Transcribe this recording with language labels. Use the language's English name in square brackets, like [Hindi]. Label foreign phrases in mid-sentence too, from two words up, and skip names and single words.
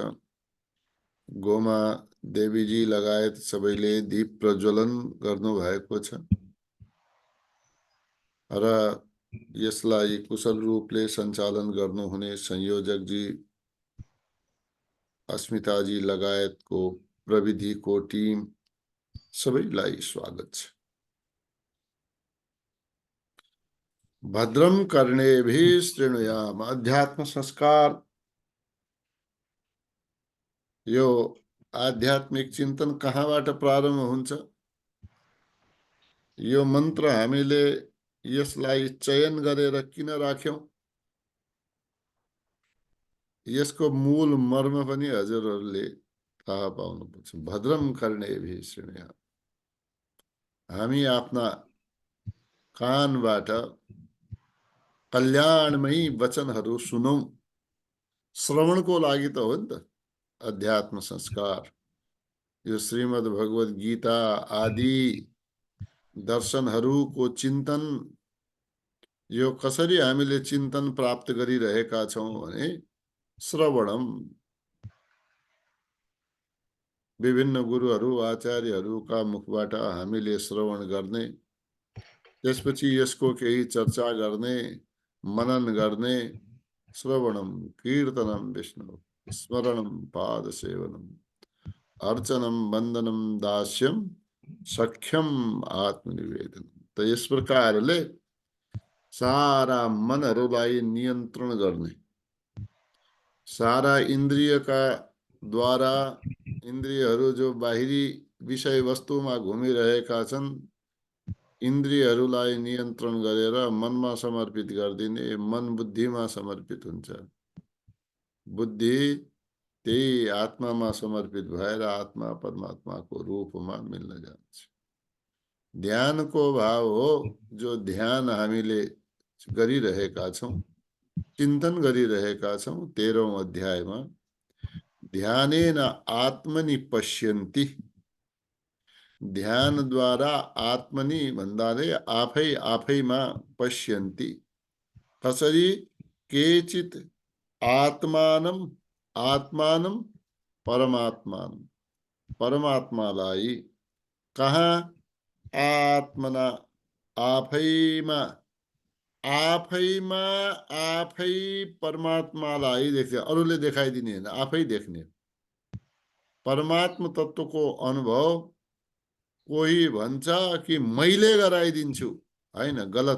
[Nepali] गोमा देवीजी लगायत सबैले दीप प्रज्वलन गर्नु भएको छ र यसलाई कुशल रूपले सञ्चालन गर्नुहुने संयोजकजी अस्मिताजी लगायतको प्रविधिको टिम सबैलाई स्वागत छ। [Sanskrit] भद्रम कर्णेभिः शृणुयाम। [Nepali] अध्यात्म संस्कार यो आध्यात्मिक चिन्तन कहाँबाट प्रारम्भ हुन्छ? यो मन्त्र हामीले यसलाई चयन गरेर किन राख्यौं? यसको मूल मर्म पनि हजुरहरूले थाहा पाउनुपर्छ। [Sanskrit] भद्रम कर्णेभिः शृणुयाम। [Nepali] हामी आफ्ना कानबाट कल्याणमयी वचनहरू सुनौं। श्रवणको लागि त हो नि त अध्यात्म संस्कार। यो श्रीमद् भगवत गीता आदि दर्शनहरूको चिन्तन, यो कसरी हामीले चिन्तन प्राप्त गरिरहेका छौं भने श्रवणम, विभिन्न गुरुहरू आचार्यहरूका मुखबाट हामीले श्रवण गर्ने, त्यसपछि यसको केही चर्चा गर्ने, मनन गर्ने। [Sanskrit] श्रवणम कीर्तनम विष्णु स्मरणम पाद सेवनम अर्चनम वन्दनम दास्यम सख्यम आत्मनिवेदन। [Nepali] त यस प्रकारले सारा मनहरूलाई नियन्त्रण गर्ने, सारा इन्द्रियका द्वारा इन्द्रियहरू जो बाहिरी विषय वस्तुमा घुमिरहेका छन्, इन्द्रियहरूलाई नियन्त्रण गरेर मनमा समर्पित गरिदिने। मन बुद्धिमा समर्पित हुन्छ। बुद्धि त्यही आत्मामा समर्पित भएर आत्मा परमात्माको रूपमा मिल्न जान्छ। ध्यानको भाव हो जो ध्यान हामीले गरिरहेका छौं, चिन्तन गरिरहेका छौं। 13औं अध्यायमा [Sanskrit] ध्यानेन आत्मनि पश्यन्ति। [Nepali] ध्यान द्वारा आत्मनि भन्दाले आफै आफैमा पश्यन्ति। कसरी? [Sanskrit] केचित आत्मानं आत्मानं परमात्मानं, [Nepali] परमात्मालाई कहाँ? आत्मना आफैमा आफैमा आफै परमात्मालाई देख्छ, अरूले देखाइदिने होइन, आफै देख्ने। परमात्मा तत्त्वको अनुभव कोही भन्छ कि मैले गराइदिन्छु, होइन, गलत।